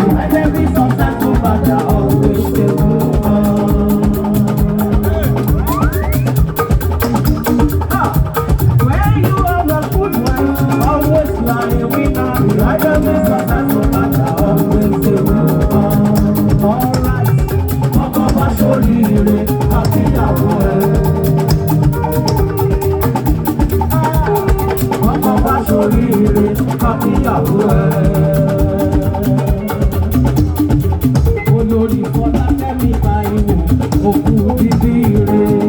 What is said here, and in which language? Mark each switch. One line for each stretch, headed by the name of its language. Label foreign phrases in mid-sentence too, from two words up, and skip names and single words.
English: And every success no matter, always a winner. Ah, where you have a good wife, always you are a winner. And every success no matter, always a winner. All right,
Yoruba: ọkọ bá ṣoríire, àti ìyàwó ẹ̀. Ọkọ bá ṣoríire, àti ìyàwó ẹ̀. Olórí Fọlákẹ́mi Táíwò, òkú bíbí ire.